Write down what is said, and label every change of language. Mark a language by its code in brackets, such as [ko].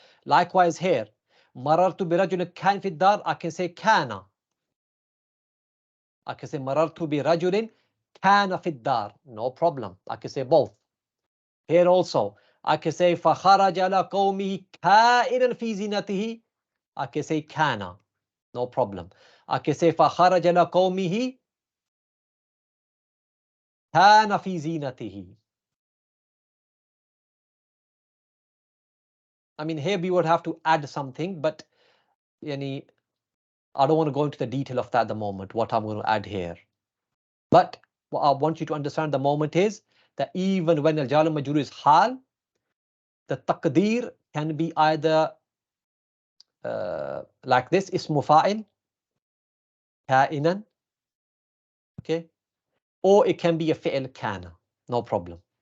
[en] Likewise here, [ar] marartu bi rajulin kan fid dar, [en] I can say kana. I can say [ar] marartu bi rajulin kana fid dar. [en] No problem. I can say both. Here also, I can say [ar] فَخَرَجَ لَقَوْمِهِ كَائِنًا فِي زِينَتِهِ. [en] I can say kana. No problem. I can say [ar] فَخَرَجَ لَقَوْمِهِ كَانَ فِي زِينَتِهِ. [en] I mean, here we would have to add something, but yani, I don't want to go into the detail of that at the moment, what I'm going to add here. But what I want you to understand the moment is that even when al-jar majrur is hal, the taqdeer can be either like this, ismu fa'il, ka'inan, okay, or it can be a fi'l kana, no problem.